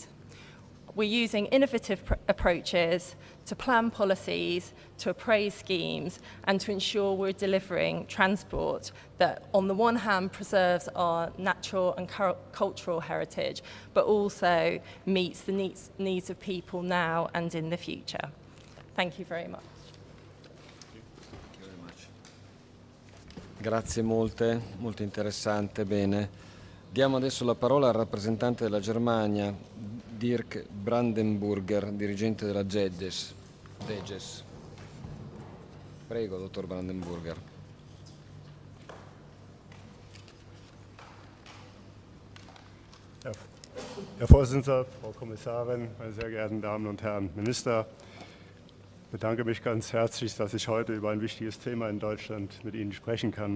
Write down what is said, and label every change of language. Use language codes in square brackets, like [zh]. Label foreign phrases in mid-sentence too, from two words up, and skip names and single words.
[en] We're using innovative approaches to plan policies, to appraise schemes, and to ensure we're delivering transport that, on the one hand, preserves our natural and cultural heritage, but also meets the needs of people now and in the future. Thank you very much. [it] Grazie molte, molto interessante, bene. Diamo adesso la parola al rappresentante della Germania, Dirk Brandenburger, dirigente della DEGES. Prego, dottor Brandenburger. [de] Herr Vorsitzender, Frau Kommissarin, meine sehr geehrten Damen und Herren Minister, ich bedanke mich ganz herzlich, dass ich heute über ein wichtiges Thema in Deutschland mit Ihnen sprechen kann.